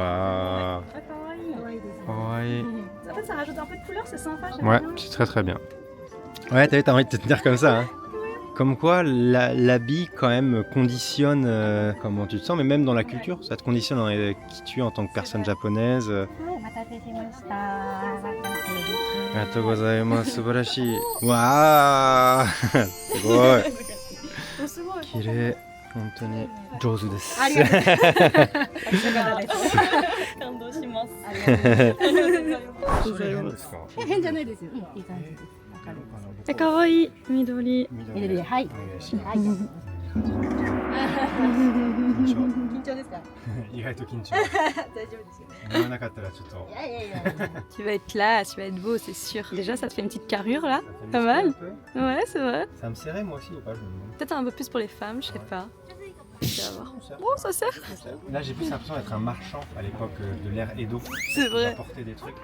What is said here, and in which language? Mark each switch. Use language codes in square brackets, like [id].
[fr] Ah, pareil. Ouais. En fait, ça rajoute un peu de couleur, c'est sympa. j'aime Ouais, bien. c'est très très bien. Ouais, t'as envie de te tenir comme ça. Hein. Comme quoi, l'habit quand même conditionne comment tu te sens, mais même dans la culture, ça te conditionne dans qui tu es en tant que personne japonaise. [ja] お待たせしました。ありがとうございます。素晴らしい。わーすごい。すごい。綺麗。本当に上手です。ありがとう。感動します。それ変ですか？変じゃないですよ。いい感じです。明るい。可愛い緑。緑で、はい。お願いします。はい。緊張。緊張ですか？意外と緊張。大丈夫ですよ。言わなかったらちょっと。いやいやいや。 [fr] Tu vas être là, tu vas être beau, c'est sûr. Déjà, ça te fait une petite carrure là. Pas mal. Ouais, c'est vrai. Ça me serrait moi aussi ou pas? Je me demande. Peut-être un peu plus pour les femmes, je sais pas. Tu vas voir. Bon, ça sert. Là j'ai plus l'impression d'être un marchand à l'époque de l'ère Edo. C'est vrai. Apporter des trucs.